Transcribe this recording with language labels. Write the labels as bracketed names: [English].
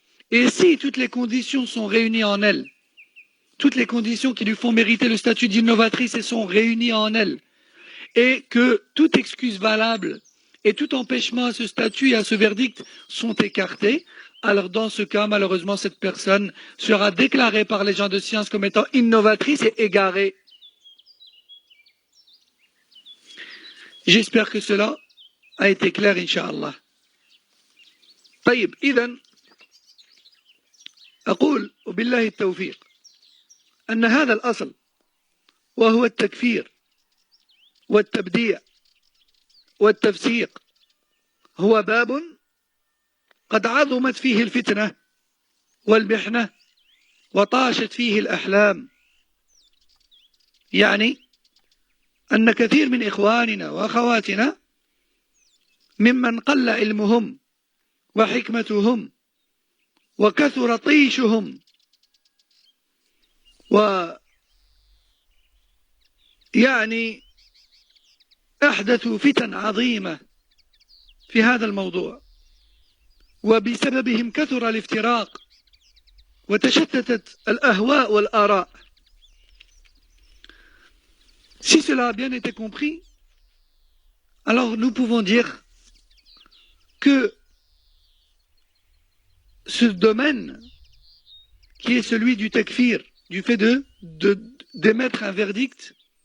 [French] Et si toutes les conditions sont réunies en elle, toutes les conditions qui lui font mériter le statut d'innovatrice sont réunies en elle, et que toute excuse valable et tout empêchement à ce statut et à ce verdict sont écartés, alors dans ce cas, malheureusement, cette personne sera déclarée par les gens de science comme étant innovatrice et égarée. J'espère que cela a été clair, Inch'Allah. [Arabic] طيب إذن أقول وبالله التوفيق أن هذا الأصل وهو التكفير والتبديع والتفسيق هو باب قد عظمت فيه الفتنة والمحنة وطاشت فيه الأحلام. يعني أن كثير من إخواننا وأخواتنا ممن قل علمهم وحكمتهم وكثر طيشهم ويعني أحدثوا فتن عظيمة في هذا الموضوع، وبسببهم كثر الافتراق وتشتتت الأهواء والآراء. [French] Si cela a bien été compris, alors nous pouvons dire que ce domaine qui est celui du takfir, du fait d'émettre un verdict